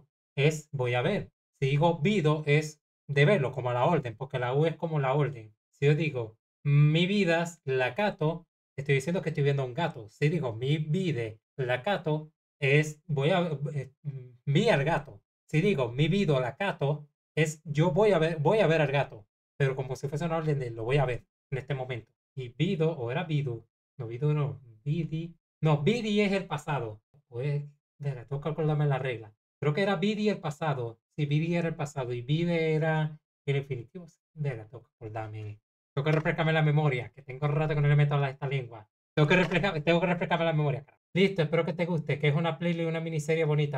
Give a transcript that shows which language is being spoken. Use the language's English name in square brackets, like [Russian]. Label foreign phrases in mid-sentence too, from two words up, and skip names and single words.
[Spanish] Es voy a ver. Si digo vido es de verlo, como la orden, porque la U es como la orden. Si yo digo [Esperanto] mi vidas la cato, [Spanish] estoy diciendo que estoy viendo a un gato. Si digo [Esperanto] mi vide la cato, [Spanish] es vi al gato. Si digo [Esperanto] mi vido la cato, [Spanish] es yo voy a ver al gato. Pero como si fuese una orden de lo voy a ver en este momento. Y vido, o era vido, no vido no, vidi, no, vidi es el pasado. Pues verga, tengo que acordarme la regla. Creo que era Vidi el pasado. Sí, Vidi era el pasado y Vide era el infinitivo. Verga, tengo que acordarme. Tengo que refrescarme la memoria, que tengo rato que no le meto a esta lengua. Tengo que refrescarme la memoria, cara. Listo, espero que te guste, que es una playlist y una miniserie bonita.